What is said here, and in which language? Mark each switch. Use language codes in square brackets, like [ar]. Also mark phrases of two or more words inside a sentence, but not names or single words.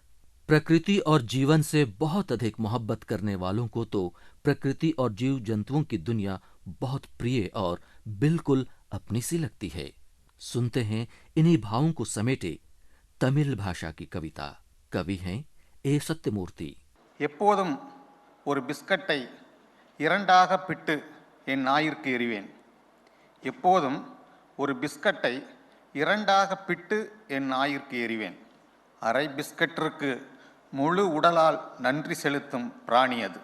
[hi] प्रकृति और जीवन से बहुत अधिक मोहब्बत करने वालों को तो प्रकृति और जीव जंतुओं की दुनिया बहुत प्रिय और बिल्कुल अपनी सी लगती है। सुनते हैं इन्हीं भावों को समेटे तमिल भाषा की कविता। कवि हैं ए सत्यमूर्ति। [ta] எப்போதும் ஒரு பிஸ்கட்டை இரண்டாக பிட்டு என் நாயிற்கு எறிவேன். எப்போதும் ஒரு பிஸ்கட்டை இரண்டாக பிட்டு என் நாயிற்கு எறிவேன். அரை பிஸ்கட்டிற்கு முழு உடலால் நன்றி செலுத்தும் பிராணி அது.